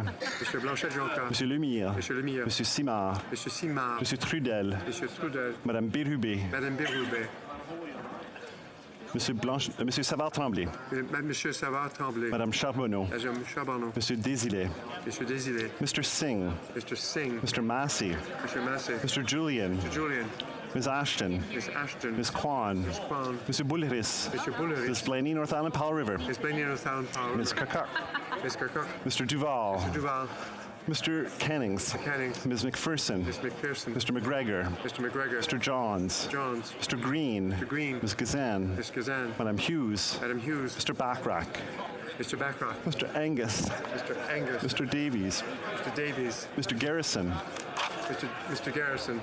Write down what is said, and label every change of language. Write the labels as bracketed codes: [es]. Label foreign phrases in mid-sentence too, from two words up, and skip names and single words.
[en] Monsieur Blanchet-Jonca. Monsieur Lemire. Monsieur Lemire. Monsieur Simard. Monsieur Simard. Monsieur Trudel. Monsieur Trudel. Madame Bérubé. Madame Bérubé. Monsieur Savard-Tremblay. Monsieur Savard-Tremblay. Madame Charbonneau. Madame Charbonneau. Monsieur Désilet. Monsieur Désilet. Mr. Singh. Mr. Singh. Mr. Massey. Monsieur Massey. Mr. Julian. Mr. Julian. Ms. Ashton. Ms. Ashton. Ms. Kwan. Ms. Kwan. Monsieur Bulleris. Monsieur Bulleris. Ms. Blaney, North Island, Powell River. Ms. Blaney, North Island, Powell River. Ms. Kakak. Ms. Kirkuk. Mr. Duval. Mr. Duval. Mr. Cannings. Mr. Cannings. Ms. McPherson. Ms. McPherson. Mr. McGregor. Mr. McGregor. Mr. Johns. Mr. Johns. Mr. Green. Mr. Green. Ms. Gazan. Ms. Gazan. Madame Hughes. Madame Hughes. Mr. Backrack. Mr. Backrack. Mr. Angus. Mr. Angus. Mr. Davies. Mr. Davies. Mr. Garrison. Mr. Garrison.